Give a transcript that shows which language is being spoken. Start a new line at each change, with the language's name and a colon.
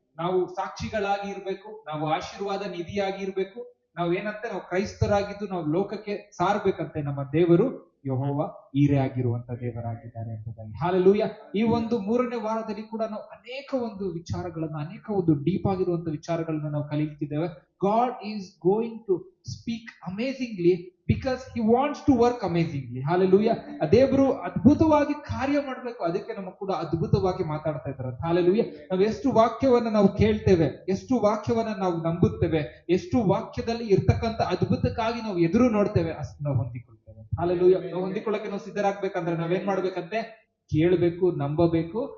Kannada: ನಾವು ಸಾಕ್ಷಿಗಳಾಗಿ ಇರ್ಬೇಕು, ನಾವು ಆಶೀರ್ವಾದ ನಿಧಿಯಾಗಿ ಇರ್ಬೇಕು. ನಾವು ಏನಂತೆ, ನಾವು ಕ್ರೈಸ್ತರಾಗಿದ್ದು ನಾವು ಲೋಕಕ್ಕೆ ಸಾರ್ಬೇಕಂತೆ ನಮ್ಮ ದೇವರು ಯೆಹೋವ ಈರೆ ಆಗಿರುವಂತ ದೇವರಾಗಿದ್ದಾರೆ ಎಂಬುದಾಗಿ. ಹಲ್ಲೆಲೂಯಾ. ಈ ಒಂದು 3ನೇ ವಾರದಲ್ಲಿ ಕೂಡ ನಾವು ಅನೇಕ ಒಂದು ವಿಚಾರಗಳನ್ನ, ಅನೇಕ ಒಂದು ಡೀಪ್ ಆಗಿರುವಂತ ವಿಚಾರಗಳನ್ನ ನಾವು ಕಲಿತಿದ್ದೇವೆ.
English: God is going to speak amazingly because he wants to work amazingly. Hallelujah.
Kannada: ದೇವರು ಅದ್ಭುತವಾಗಿ ಕಾರ್ಯ ಮಾಡಬೇಕು, ಅದಕ್ಕೆ ನಮ್ಮ ಕೂಡ ಅದ್ಭುತವಾಗಿ ಮಾತಾಡ್ತಾ ಇದ್ದಾರೆ. Hallelujah. ನಾವು ಎಷ್ಟು ವಾಕ್ಯವನ್ನ ನಾವು ಕೇಳ್ತೇವೆ, ಎಷ್ಟು ವಾಕ್ಯವನ್ನ ನಾವು ನಂಬುತ್ತೇವೆ, ಎಷ್ಟು ವಾಕ್ಯದಲ್ಲಿ ಇರ್ತಕ್ಕಂಥ ಅದ್ಭುತಕ್ಕಾಗಿ ನಾವು ಎದುರು ನೋಡ್ತೇವೆ, ಅಷ್ಟು ನಾವು ಹೊಂದಿಕೊಳ್ತೇವೆ. Hallelujah. ನಾವು ಹೊಂದಿಕೊಳ್ಳಕ್ಕೆ ನಾವು ಸಿದ್ಧರಾಗ್ಬೇಕಂದ್ರೆ ನಾವೇನ್ ಮಾಡ್ಬೇಕಂತೆ? ಕೇಳಬೇಕು, ನಂಬಬೇಕು.